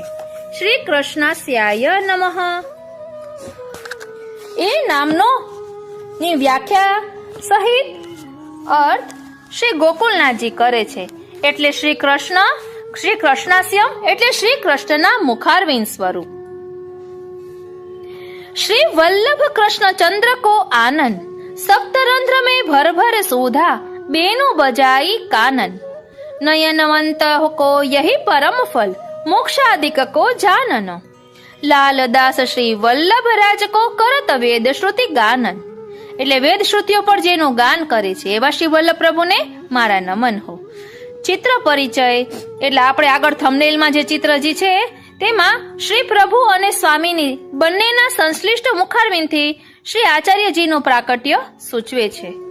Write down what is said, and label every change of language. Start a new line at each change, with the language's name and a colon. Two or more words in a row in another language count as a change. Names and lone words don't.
Gujarati: શ્રી કૃષ્ણાસ્યાય નમઃ એ નામનો ની વ્યાખ્યા સહિત અર્થ શ્રી ગોકુલનાથજી કરે છે. એટલે શ્રી કૃષ્ણાસ્યમ એટલે શ્રી કૃષ્ણના મુખારવિંદ સ્વરૂપ.
Hindi: श्री वल्लभ कृष्ण चंद्र को आनंद, સપ્તરંધ્ર में भर भर सोधा, बेनु बजाई कानन. नयनवंत को यही परम फल, मोक्षादिक को जानन. लालदास श्री वल्लभ राज को करत वेद श्रुति गानन.
Gujarati: એટલે વેદ શ્રુતિઓ પર જેનું ગાન કરે છે એવા શ્રી વલ્લભ પ્રભુને મારા નમન હો. ચિત્ર પરિચય એટલે આપણે આગળ થંબનેલમાં જે ચિત્રજી છે તેમાં શ્રી પ્રભુ અને સ્વામીની બંનેના સંશ્લિષ્ટ મુખારવિંદથી શ્રી આચાર્યજીનું પ્રાકટ્ય સૂચવે છે.